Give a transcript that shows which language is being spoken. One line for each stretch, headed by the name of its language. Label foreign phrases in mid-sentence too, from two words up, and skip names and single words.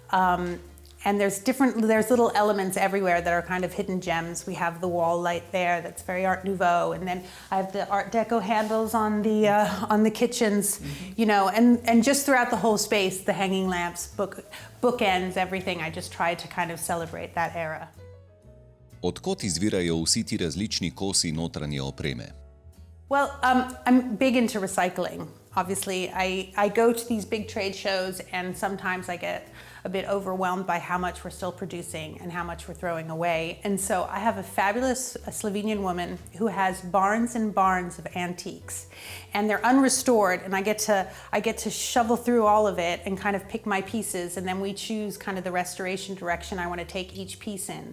English: And there's little elements everywhere that are kind of hidden gems. We have the wall light there that's very Art Nouveau, and then I have the Art Deco handles on the kitchens, you know, and just throughout the whole space, the hanging lamps, bookends, everything. I just tried to kind of celebrate that era.
Slovenian: Odkot izvirajo vsi ti različni kosi notranje opreme?
English: Well, I'm big into recycling. Obviously, I go to these big trade shows and sometimes I get a bit overwhelmed by how much we're still producing and how much we're throwing away. And so I have a fabulous Slovenian woman who has barns and barns of antiques, and they're unrestored, and I get to shovel through all of it and kind of pick my pieces, and then we choose kind of the restoration direction I want to take each piece in.